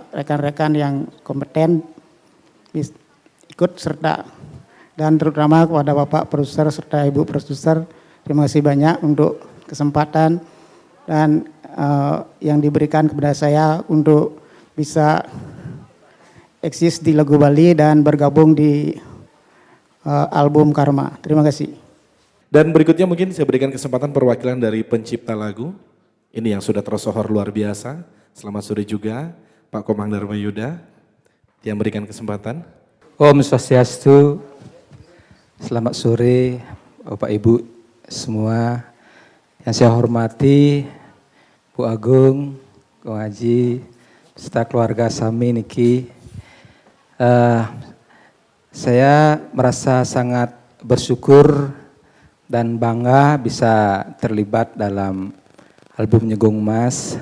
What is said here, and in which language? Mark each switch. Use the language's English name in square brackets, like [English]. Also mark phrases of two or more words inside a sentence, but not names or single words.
[Indonesian] rekan-rekan yang kompeten ikut serta, dan terutama kepada bapak produser serta ibu produser, terima kasih banyak untuk kesempatan dan yang diberikan kepada saya untuk bisa eksis di Lagu Bali dan bergabung di album Karma. Terima kasih. Dan berikutnya mungkin saya berikan kesempatan perwakilan dari pencipta lagu. Ini yang sudah tersohor luar biasa. Selamat sore juga Pak Komang Dharma Yuda yang berikan kesempatan. [Balinese] Om Swastiastu, [Indonesian] selamat sore Bapak Ibu semua. Yang saya hormati Bu Agung, Kong Haji, serta keluarga [Balinese] Sami Niki. [Indonesian] Saya merasa sangat bersyukur dan bangga bisa terlibat dalam albumnya Gung Mas.